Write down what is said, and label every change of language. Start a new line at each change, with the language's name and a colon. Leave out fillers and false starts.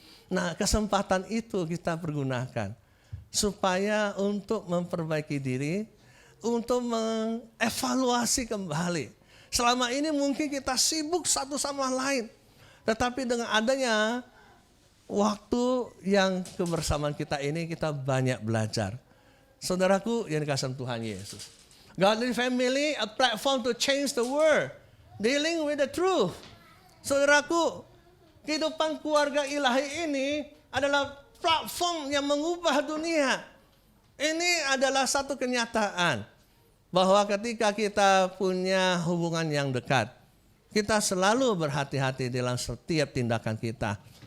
Indonesian: Nah, kesempatan itu kita pergunakan supaya untuk memperbaiki diri, untuk mengevaluasi kembali. Selama ini mungkin kita sibuk satu sama lain, tetapi dengan adanya waktu yang kebersamaan kita ini, kita banyak belajar. Saudaraku yang dikasihi Tuhan Yesus.
English: Godly family, a platform to change the world. Dealing with the truth.
Indonesian: Saudaraku, kehidupan keluarga ilahi ini adalah platform yang mengubah dunia. Ini adalah satu kenyataan bahwa ketika kita punya hubungan yang dekat, kita selalu berhati-hati dalam setiap tindakan kita.